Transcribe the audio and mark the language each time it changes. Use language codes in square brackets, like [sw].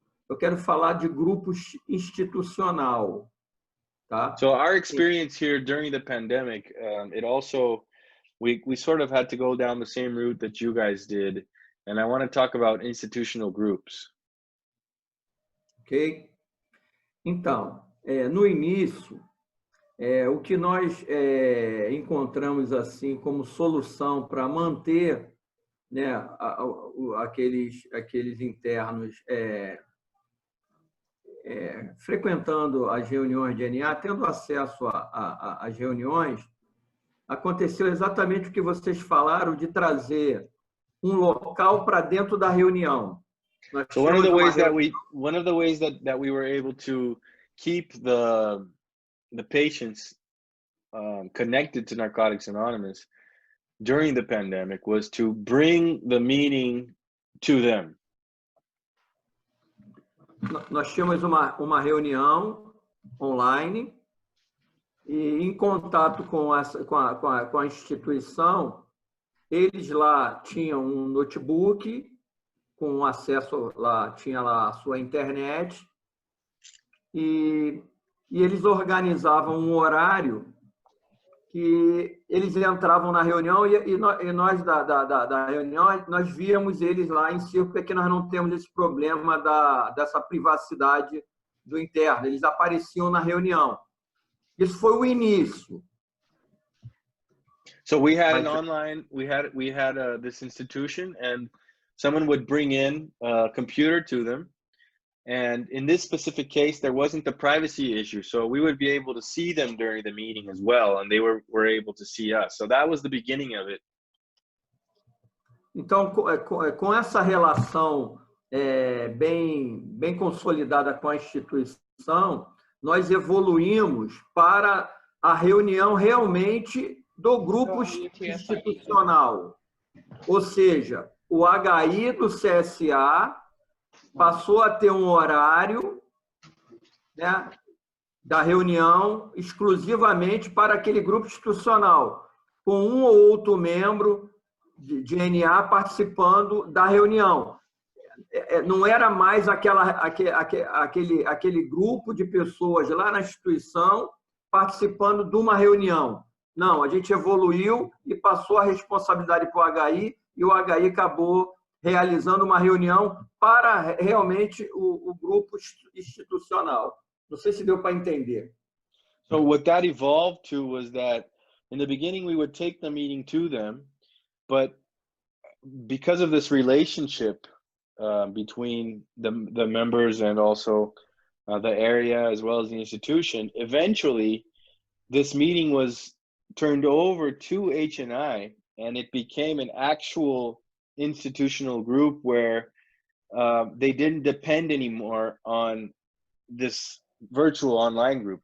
[pt] Eu quero falar de grupos institucional, tá? [en] So our experience here during the pandemic, it also, we sort of had to go down the same route that you guys did. And I want to talk about institutional groups. Ok? [pt] Então, no início, o que nós encontramos assim como solução para manter, né, aqueles internos frequentando as reuniões de NA, tendo acesso às reuniões, aconteceu exatamente o que vocês falaram de trazer um local para dentro da reunião. So one of the ways that we were able to keep the patients connected to Narcotics Anonymous during the pandemic was to bring the meeting to them. Nós tínhamos uma reunião online e, em contato com a instituição, eles lá tinham um notebook com acesso, tinha lá a sua internet, e eles organizavam um horário que eles entravam na reunião e nós da reunião, nós víamos eles lá em círculo, porque nós não temos esse problema dessa privacidade do interno. Eles apareciam na reunião. Isso foi o início. [en] So we had an online, we had this institution, and someone would bring in a computer to them. And in this specific case, there wasn't the privacy issue. So we would be able to see them during the meeting as well. And they were able to see us. So that was the beginning of it. [pt] Então, com essa relação bem consolidada com a instituição, nós evoluímos para a reunião realmente do grupo institucional. Ou seja, o HI do CSA passou a ter um horário, né, da reunião exclusivamente para aquele grupo institucional, com um ou outro membro de NA participando da reunião. Não era mais aquele grupo de pessoas lá na instituição participando de uma reunião. Não, a gente evoluiu e passou a responsabilidade para o HI, e o HI acabou realizando uma reunião para realmente o grupo institucional. Não sei se deu para entender. [en] So what that evolved to was that in the beginning we would take the meeting to them, but because of this relationship between the members and also the area as well as the institution, eventually this meeting was turned over to H&I, and it became an actual institutional group where they didn't depend anymore on this virtual online group.